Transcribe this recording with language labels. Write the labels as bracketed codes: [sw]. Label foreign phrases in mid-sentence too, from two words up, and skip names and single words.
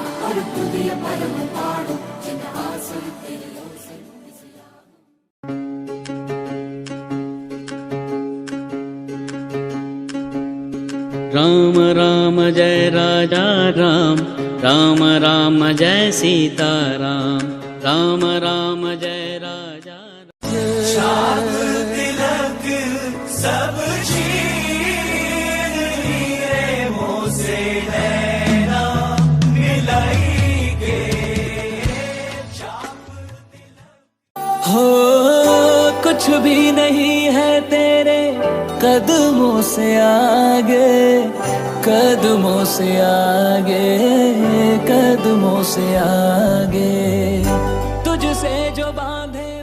[ta] ஒரு புதிய பருவம் பாடும் என் ஆசை தெரிய ஓசை [hi] राम राम जय राजा राम, राम राम जय सीता राम, राम राम जय राजा शाम तिलक सब छीन लिए मोसे नैना मिलाई के हो कुछ भी नहीं है तेरे कदमों से आगे, कदमों से आगे, कदमों से आगे तुझसे जो बांधे